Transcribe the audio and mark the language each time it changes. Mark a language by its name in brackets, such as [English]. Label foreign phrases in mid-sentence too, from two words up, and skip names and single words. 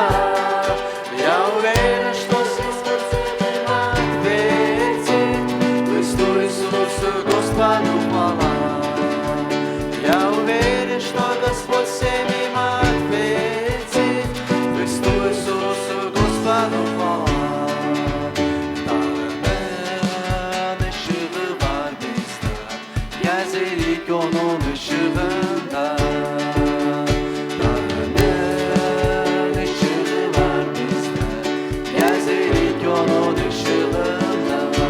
[Russian] Я уверен, что Господь им ответит. Христу Иисусу Господу хвала. Я уверен, что Господь всем им ответит. Христу Иисусу Господу хвала. [Gagauz] Tanrı'nın ışığı var bizde, gezerik onun ışığında. Tanrı'nın ışığı var bizde, gezerik onun ışığında.